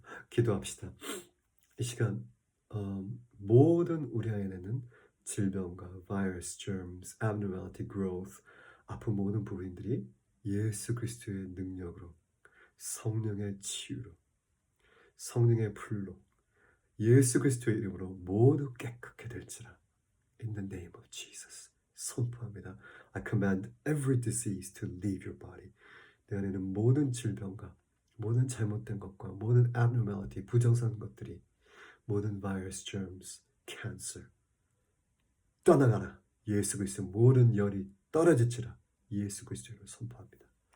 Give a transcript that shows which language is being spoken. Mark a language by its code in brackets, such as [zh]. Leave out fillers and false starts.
[ko] 기도합시다. 이 시간 모든 우리 안에는 질병과 바이러스, germs, abnormality, growth, 아픈 모든 부분들이 예수 그리스도의 능력으로 성령의 치유로 성령의 불로 예수 그리스도의 이름으로 모두 깨끗게 될지라. [en] In the name of Jesus. [ko] 선포합니다. [en] I command every disease to leave your body. [ko] 내 안에는 모든 질병과 모든 잘못된 것과 모든 abnormality, 부정상 것들이 모든 virus, germs, cancer 떠나가라. 예수 그리스도 모든 열이 떨어지치라. 예수 그리스도로 선포합니다.